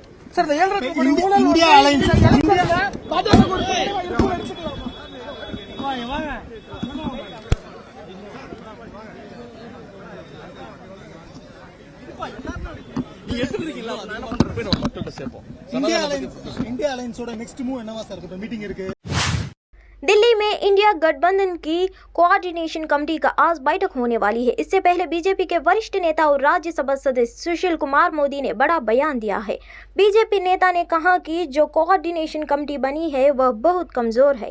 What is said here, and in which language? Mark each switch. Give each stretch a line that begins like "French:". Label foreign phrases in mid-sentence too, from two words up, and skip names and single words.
Tamil: சார், இந்த 7 இந்தியா அலைன்ஸ் இந்தியா அலைன்ஸோட
English: next move
Tamil: என்னவா சார் இருக்கு? மீட்டிங் இருக்கு
Hindi: दिल्ली में इंडिया गठबंधन की
English: coordination committee
Hindi: का आज बैठक होने वाली है। इससे पहले बीजेपी के वरिष्ठ नेता और राज्यसभा सदस्य सुशील कुमार मोदी ने बड़ा बयान दिया है। बीजेपी नेता ने कहा कि जो
English: coordination committee
Hindi: बनी है वह बहुत कमजोर है।